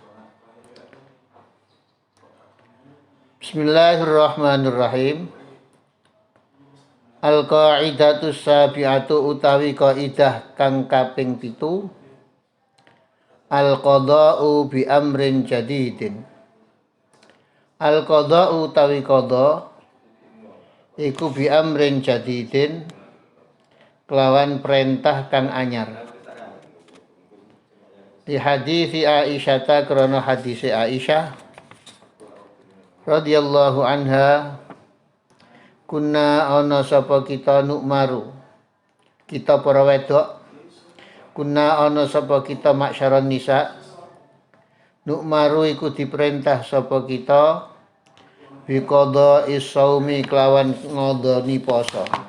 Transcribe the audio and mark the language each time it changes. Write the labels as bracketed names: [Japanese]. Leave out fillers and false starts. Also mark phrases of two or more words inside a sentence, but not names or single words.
[Arabic] Bismillahirrahmanirrahim. Al-Qaidatus Sabi'atu [Javanese] utawi kaidah kang kaping 7. [Arabic] Al-qada'u bi amrin jadidin. [Javanese] Al-qada'u utawi qada iku [Arabic] bi amrin jadidin [Javanese] kelawan perintah kang anyar. Di hadis Aisyah krana hadis Aisyah [Arabic] radhiyallahu anha, kunna ana [Javanese] sapa kita nukmaru, kita para wedok, [Arabic] kunna ana [Javanese] sapa kita [Arabic] maksyaron nisa, [Javanese] nukmaru iku diperintah sapa kita [Arabic] biqadha is-shaumi [Javanese] kelawan ngodoni poso.